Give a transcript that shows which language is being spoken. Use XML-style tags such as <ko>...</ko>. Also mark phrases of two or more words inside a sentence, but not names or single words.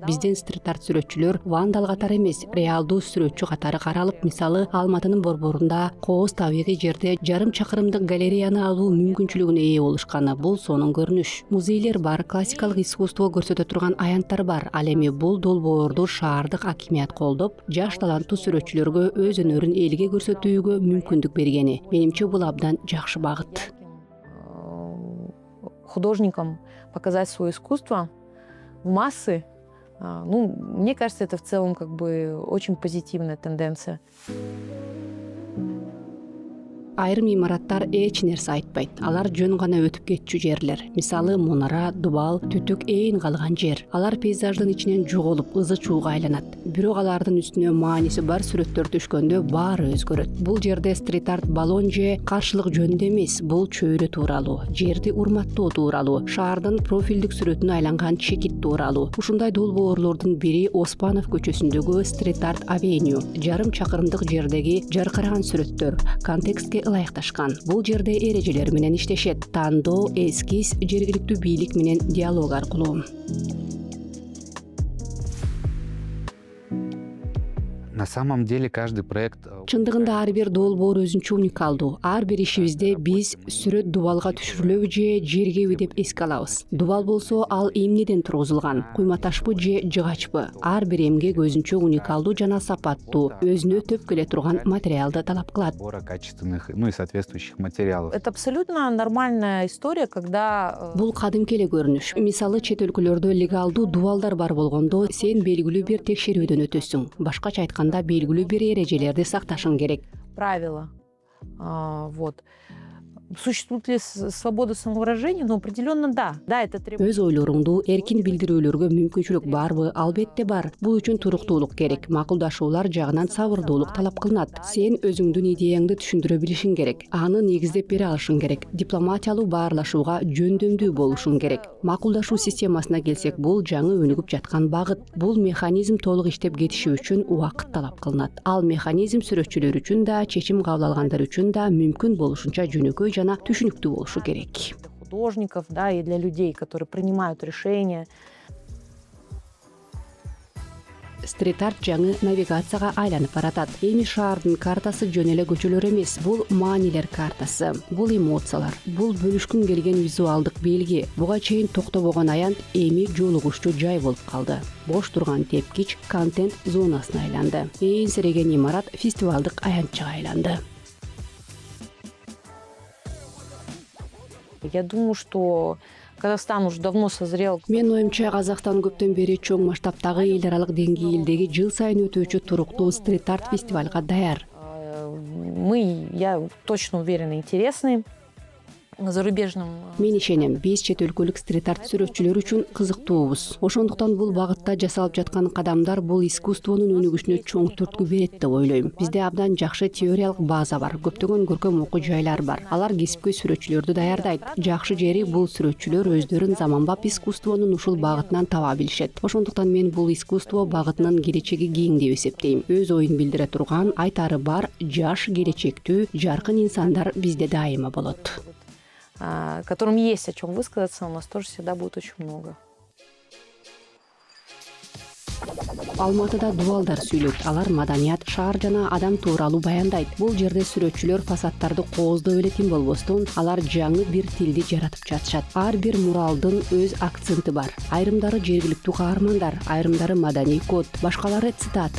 <ky>Биздин стрит-арт сүрөтчүлөр вандал катары эмес, реалдуу сүрөтчү катары каралып, мисалы Алматынын борборунда кооз табигый жерде жарым чакырымдык галереяны алуу мүмкүнчүлүгүнө ээ болушканы бул сонун көрүнүш. Музейлер бар, классикалык искусство көрсөтө турган аянттар бар. Ал эми бул долбоорду шаардык акимият колдоп, жаш таланттуу сүрөтчүлөргө өз өнөрүн элге көрсөтүүгө мүмкүндүк бергени. Менимче бул абдан жакшы багыт.</ky> <ru>Художникам показать свое искусство в массы, мне кажется, это в целом как бы очень позитивная тенденция.</ru> <ky>Айрым имараттар эч нерсе айтпайт. Алар жөн гана өтүп кетчү жерлер. Мисалы Мунара, Дубал, Түтүк ээн калган жер. Алар пейзаждын ичинен жоголуп, ызы чууга айланат. Бирок алардын үстүнө мааниси бар сүрөттөр түшкөндө баары өзгөрөт. Бул жерде стрит-арт баллон же каршылык жөнүндө эмес, бул чөйрө тууралуу, жерди урматтоо тууралуу, шаардын профилдик сүрөтүнө айланган чекит тууралуу. Ушундай долбоорлордун бири Оспанов көчөсүндөгү стрит-арт авеню. Жарым чакырымдык жердеги жаркыраган сүрөттөр контекстке ылайыкташкан. Бул жерде эрежелер менен иштешет. Тандоо, эскиз, жергиликтүү бийлик менен диалог аркылуу.</ky> <ru>На самом деле каждый проект...</ru> <ky>Чындыгында ар бир долбоор өзүнчө уникалдуу. Ар бир ишибизде биз сүрөт дубалга түшүрүлөбү же жергеби деп эске алабыз. Дубал болсо ал эмнеден тургузулган? Куйма ташпы же жыгачпы? Ар бир эмгек өзүнчө уникалдуу жана сапаттуу, өзүнө төп келе турган материалды талап кылат.</ky> <ru>Качественных, и соответствующих материалов. Это абсолютно нормальная история, когда...</ru> <ky>Бул кадимки эле көрүнүш. Мисалы чет өлкөлөрдө легалдуу дубалдар бар болгондо сен белгилүү бир текшерүүдөн өтөсүң. Башкача айтканда белгилүү бир эрежелерди сакташың керек.</ky> <ru>Правила. Существует ли свобода самовыражения? Ну, определенно да. Да, это требует...</ru> <ky>Өз ойлоруңду эркин билдирүүлөргө мүмкүнчүлүк барбы? Албетте бар. Бул үчүн туруктуулук керек. Макулдашуулар жагынан сабырдуулук талап кылынат. Сен өзүңдүн идеяңды түшүндүрө билишиң керек. Аны негиздеп бере алышың керек. Дипломатиялуу баарлашууга жөндөмдүү болушуң керек. Макулдашуу системасына келсек, бул жаңы өнүгүп жаткан багыт. Бул механизм толук иштеп кетиши үчүн убакыт талап кылынат. Ал механизм сүрөтчүлөр үчүн да, чечим кабыл алгандар үчүн да мүмкүн болушунча жөнөкөй жана түшүнүктүү болушу керек.</ky> <ru>Художников, да, и для людей, которые принимают решения.</ru> <ky>Стрит-арт жаңы навигацияга айланып баратат. Эми шаардын картасы жөн эле көчөлөр эмес, бул маанилер картасы, бул эмоциялар, бул бөлүшкүн келген визуалдык белги. Буга чейин токтобогон аянт эми жолугушчу жай болуп калды. Бош турган тепкич контент зонасына айланды. Эңсиреген имарат фестивалдык аянтчыга айланды.</ky> <ru>Я думаю, что Казахстан уже давно созрел.</ru> <ky>Мен оюмча, Казакстан көптөн бери чоң масштабтагы эл аралык деңгээлдеги жыл сайын өтүүчү туруктуу стрит-арт фестивалга даяр.</ky> <ru>Я точно уверена, интересны зарубежным.</ru> <ky>Мен ишенем, биз чет өлкөлүк стрит-арт сүрөтчүлөр үчүн кызыктуубуз. Ошондуктан бул багытта жасалып жаткан кадамдар бул искусствонун өнүгүшүнө чоң түрткү берет деп ойлойм. Бизде абдан жакшы теориялык база бар, көптөгөн көркөм окуу жайлар бар. Алар кесипкөй сүрөтчүлөрдү даярдайт. Жакшы жери бул сүрөтчүлөр өздөрүн заманбап искусствонун ушул багытынан таба билишет. Ошондуктан мен бул искусство багытынын келечеги кең деп эсептейм. Өз оюн билдире турган, айтары бар, жаш, келечектүү, жаркын инсандар бизде дайыма болот.</ky> <ru>Которым есть о чем высказаться, у нас тоже всегда будет очень много.</ru> <ky>Алматыда дуалдар сүйлөйт. Алар маданият, шаар жана адам тууралуу баяндайт. Бул жерде сүрөтчүлөр фасадтарды кооздоп эле тим болбостон, алар жаңы бир тилди жаратып жатышат. Ар бир муралдын өз акценти бар. Айрымдары жергиликтүү каармандар, айрымдары маданий код, башкалары цитата.</ky>